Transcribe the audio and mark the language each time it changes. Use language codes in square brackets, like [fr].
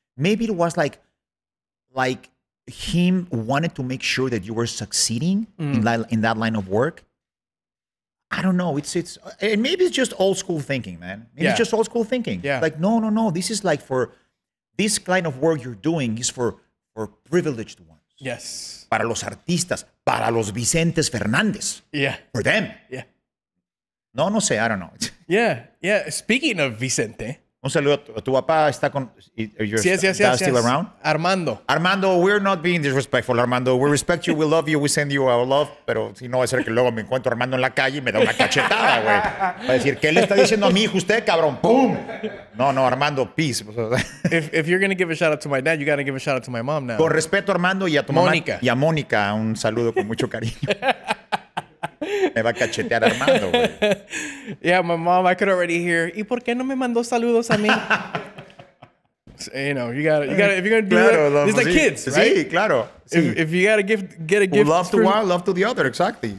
[en] Maybe it was like him wanted to make sure that you were succeeding in that line of work. I don't know. And maybe it's just old school thinking, man. Maybe it's just old school thinking. Yeah. Like no. This is like for this kind of work you're doing is for privileged ones. Yes. [es] Para los artistas, para los Vicentes Fernandez. [en] Yeah. For them. Yeah. [es] No sé. [en] I don't know. Yeah. Speaking of Vicente. [es] Un saludo. ¿Tu papá está con... [en] Yes. Still around? Armando, we're not being disrespectful, Armando. We respect you, we love you, we send you our love. [es] Pero si no va a ser que luego me encuentro a Armando en la calle y me da una cachetada, güey. Va a decir, ¿qué le está diciendo a mi hijo usted, cabrón? ¡Pum! No, Armando, peace. [en] If you're going to give a shout out to my dad, you got to give a shout out to my mom now. [es] Con respeto, Armando, y a tu Mónica. mamá. Y a Mónica, un saludo con mucho cariño. Me va a cachetear Armando, güey. [en] Yeah, my mom, I could already hear, [es] ¿y por qué no me mandó saludos a mí? [en] You know, if you're gonna do that, it's like kids, right? [es] Sí, claro. Sí. [en] If you gotta get a gift, love to one, love to the other, exactly.